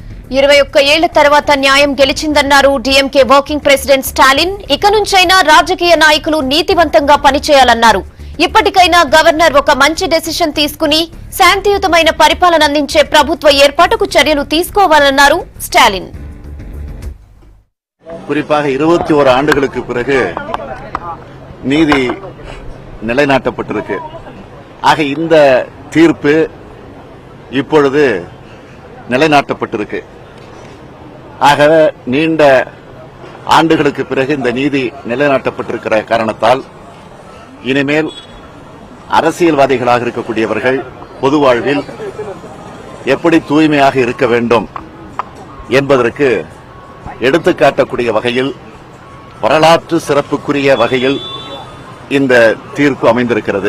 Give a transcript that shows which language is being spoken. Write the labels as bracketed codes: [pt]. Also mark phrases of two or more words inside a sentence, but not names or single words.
[te] 21 ఏళ్ల తర్వాత న్యాయం గెలిచిందన్నారు డీఎంకే [en] working president [te] స్టాలిన్. ఇక నుంచైనా రాజకీయ నాయకులు నీతివంతంగా పనిచేయాలన్నారు. ఇప్పటికైనా గవర్నర్ ఒక మంచి డెసిషన్ తీసుకుని శాంతియుతమైన పరిపాలన అందించే ప్రభుత్వ ఏర్పాటుకు చర్యలు తీసుకోవాలన్నారు స్టాలిన్. [ta] குறிப்பாக 21 ஆண்டுகளுக்கு பிறகு நீதி நிலைநாட்டப்பட்டிருக்கு. ஆக இந்த தீர்ப்பு இப்பொழுது நிலைநாட்டப்பட்டிருக்கு. ஆக நீண்ட ஆண்டுகளுக்கு பிறகு இந்த நீதி நிலைநாட்டப்பட்டிருக்கிற காரணத்தால் இனிமேல் அரசியல்வாதிகளாக இருக்கக்கூடியவர்கள் பொது வாழ்வில் எப்படி தூய்மையாக இருக்க வேண்டும் என்பதற்கு எடுத்துக்காட்டக்கூடிய வகையில் வரலாற்று சிறப்புக்குரிய வகையில் இந்த தீர்ப்பு அமைந்திருக்கிறது.